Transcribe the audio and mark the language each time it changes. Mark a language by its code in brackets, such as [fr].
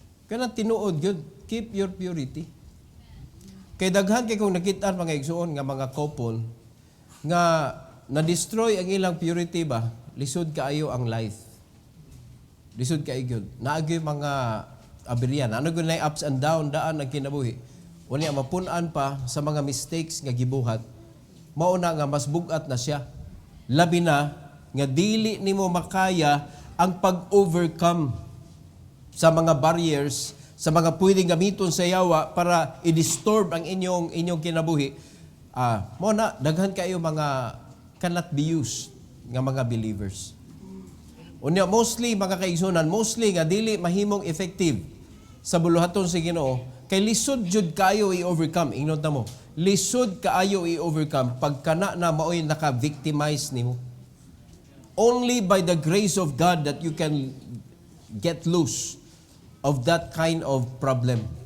[ceb] Kana tinuod gyud, [en] keep your purity. [ceb] Kay daghan kay kung nakita mga igsuon nga mga couple nga na-destroy ang ilang purity ba, lisod kaayo ang life. Lisod kaayo gyud. Naagi mga aberyan, ano gyud na [en] ups and down [ceb] daan ang kinabuhi. Unya mapun-an pa sa mga mistakes nga gibuhat. Mao na nga mas bugat na siya. Labi na nga dili nimo makaya ang pag-overcome sa mga barriers, sa mga pwedeng gamiton sa yawa para i-disturb ang inyong kinabuhi. Mo na daghan kayo mga [en] cannot be used [ceb] nga mga believers. Unya mostly mga kaigsunan, mostly nga dili mahimong effective sa buluhaton sa Ginoo kay lisod jud kayo i-overcome. Ingnon ta mo, lisod kaayo i-overcome pag kana na maoy naka-victimize nimo. [en] Only by the grace of God that you can get loose of that kind of problem.